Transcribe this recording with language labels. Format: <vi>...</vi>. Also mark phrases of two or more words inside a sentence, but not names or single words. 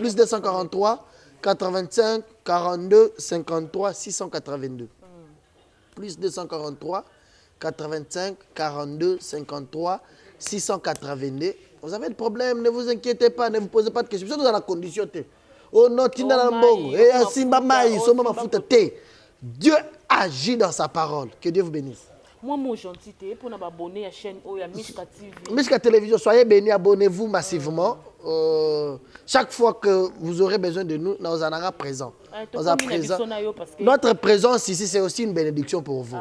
<fr>plus 243 85 42 53 682 plus 243 85 42 53 682 vous avez le problème ne vous inquiétez pas ne vous posez pas de questions vous êtes dans la condition oh non</fr> <ln>tinda na mbongo</ln> <fr>et</fr> <ln>asimba mai soma mafuta te</ln> <fr>Dieu agit dans sa parole que Dieu vous bénisse. Moi, mon gentil, pour nous abonner à la chaîne Mishka TV. Mishka Télévision, soyez bénis, abonnez-vous massivement. Chaque fois que vous aurez besoin de nous, nous en serons présents. Notre présence ici, c'est aussi une bénédiction pour vous.</fr>